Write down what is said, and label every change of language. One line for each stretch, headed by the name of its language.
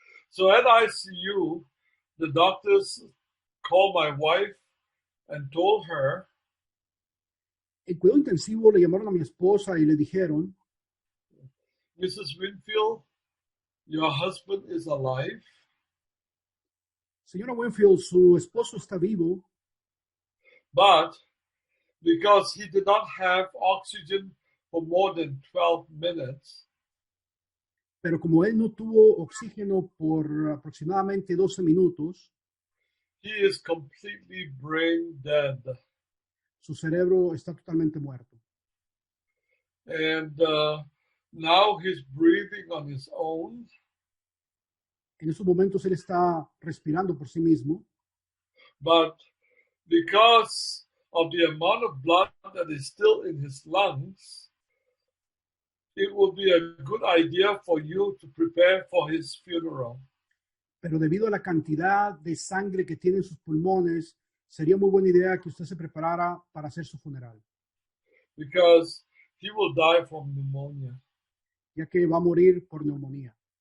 English: So at ICU, the doctors called my wife and told her.
Spanish: En cuidado intensivo le llamaron a mi esposa y le dijeron,
English: Mrs. Winfield, your husband is alive.
Spanish: Señora Winfield, su esposo está vivo.
English: But because he did not have oxygen for more than 12 minutes.
Spanish: Pero como él no tuvo oxígeno por aproximadamente 12 minutos,
English: he is completely brain dead.
Spanish: Su cerebro está totalmente muerto.
English: And now he's breathing on his own.
Spanish: En esos momentos él está respirando por sí mismo.
English: But because of the amount of blood that is still in his lungs, it would be a good idea for you to prepare for his funeral.
Spanish: Pero debido a la cantidad de sangre que tiene en sus pulmones, sería muy buena idea que usted se preparara para hacer su funeral,
English: Because he will die from pneumonia.
Spanish: ya que va a morir por neumonía.